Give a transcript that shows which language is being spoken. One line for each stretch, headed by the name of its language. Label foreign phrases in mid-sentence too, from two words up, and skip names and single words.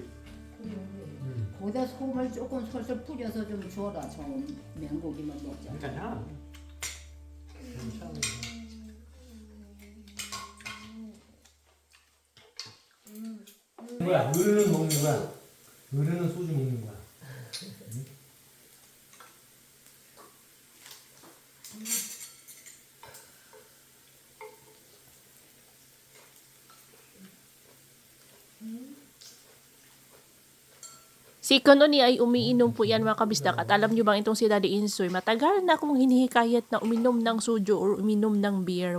Korean: 거기다 소금을 조금 솔솔 뿌려서 좀 줘라. 저 맹고기만 먹자. 괜찮아. 괜찮아. 뭐야? 어른은 먹는 거야. 어른은 소주 먹는 거야.
Filipino: Si Kanoni ay umiinom po yan mga kabisdak at alam nyo bang itong si Daddy Insoy, matagal na akong hinihikayat na uminom ng soju or uminom ng beer.